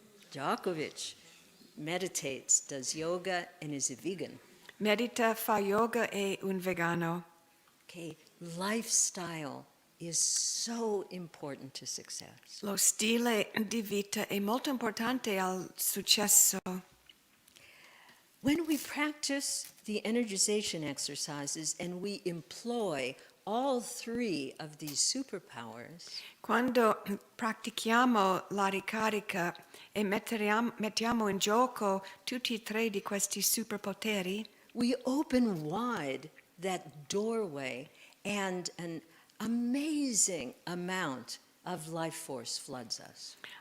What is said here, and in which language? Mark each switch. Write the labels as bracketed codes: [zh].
[en] Djokovic meditates, does yoga, and is a vegan. [it] Medita, fa yoga e un vegano. [en] Okay, lifestyle is so important to success. [it] Lo stile di vita è molto importante al successo. [en] When we practice the energization exercises and we employ all three of these superpowers, [it] Quando pratichiamo la ricarica e mettiamo in gioco tutti e tre di questi superpoteri, [en] we open wide that doorway and an amazing amount of life force floods us.